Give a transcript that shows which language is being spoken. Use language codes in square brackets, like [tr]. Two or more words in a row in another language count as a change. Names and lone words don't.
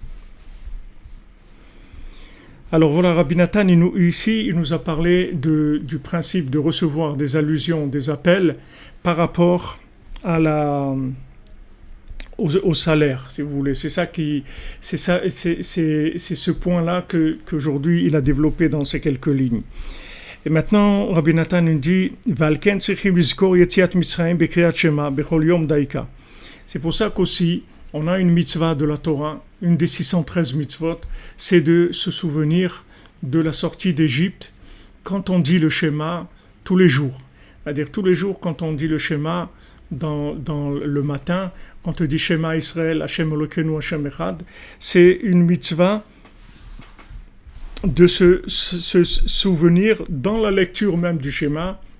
[fr] Alors voilà, Rabbi Nathan, ici, il nous a parlé du principe de recevoir des allusions, des appels par rapport au salaire, si vous voulez. C'est ce point-là qu'aujourd'hui il a développé dans ces quelques lignes. Et maintenant, Rabbi Nathan nous dit, [he] ולכן צריכים לזכור יציאת מצרים בקריאת שמע בכל יום דייקא. [fr] C'est pour ça qu'aussi, on a une mitzvah de la Torah, une des 613 mitzvot, c'est de se souvenir de la sortie d'Égypte quand on dit le schéma tous les jours. C'est-à-dire tous les jours quand on dit le schéma dans le matin, quand on dit [he] שמע ישראל השם אלוקינו השם אחד, [fr] c'est une mitzvah de se souvenir dans la lecture même du schéma.